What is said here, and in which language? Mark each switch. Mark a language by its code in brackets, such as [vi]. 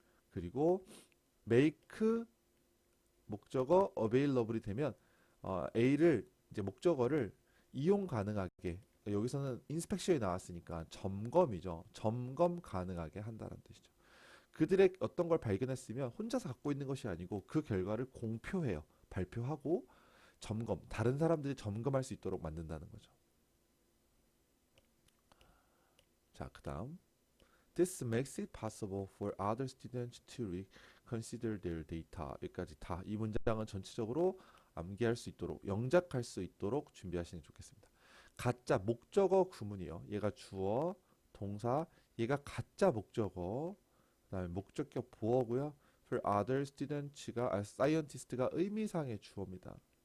[ko] 그리고 make 목적어 available이 되면 A를 이제 목적어를 이용 가능하게 여기서는 인스펙션이 나왔으니까 점검이죠. 점검 가능하게 한다는 뜻이죠. 그들의 어떤 걸 발견했으면 혼자서 갖고 있는 것이 아니고 그 결과를 공표해요. 발표하고 점검, 다른 사람들이 점검할 수 있도록 만든다는 거죠. 자, 그다음 [en] This makes it possible for other students to consider their data. [ko] 여기까지 다. 이 문장은 전체적으로 암기할 수 있도록, 영작할 수 있도록 준비하시는 게 좋겠습니다. 가짜 목적어 구문이요. 얘가 주어, 동사, 얘가 가짜 목적어, 그다음에 목적격 보어고요. [en] For other students [ko] 가 scientist가 의미상의 주어입니다.